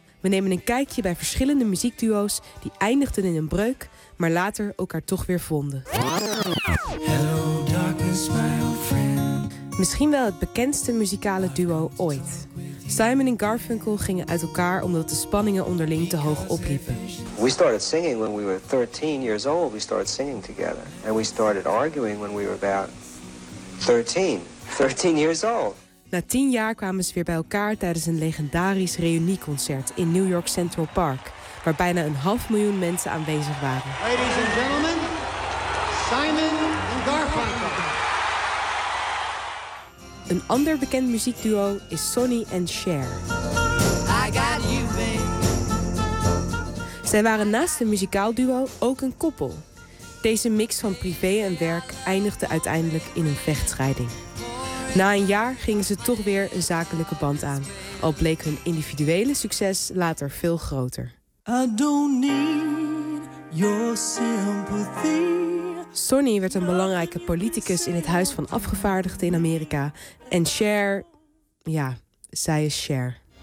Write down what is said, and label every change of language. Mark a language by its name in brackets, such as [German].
[Dutch] We nemen een kijkje bij verschillende muziekduo's die eindigden in een breuk, maar later elkaar toch weer vonden. [English] Hello darkness, my old friend. [Dutch] Misschien wel het bekendste muzikale duo ooit. Simon en Garfunkel gingen uit elkaar omdat de spanningen onderling te hoog opliepen. [English] We started singing when we were 13 years old. We started singing together. And we started arguing when we were about 13 years old. [Dutch] Na 10 jaar kwamen ze weer bij elkaar tijdens een legendarisch reunieconcert in New York Central Park, waar bijna 500.000 mensen aanwezig waren. [English] Ladies and gentlemen, Simon en Garfunkel. [Dutch] Een ander bekend muziekduo is Sonny en Cher. [English] I got you, babe. [Dutch] Zij waren naast een muzikaal duo ook een koppel. Deze mix van privé en werk eindigde uiteindelijk in een vechtscheiding. Na 1 jaar gingen ze toch weer een zakelijke band aan. Al bleek hun individuele succes later veel groter. [English] I don't need your sympathy. [Dutch] Sonny werd een belangrijke politicus in het Huis van Afgevaardigden in Amerika. En Cher, ja, zij is Cher.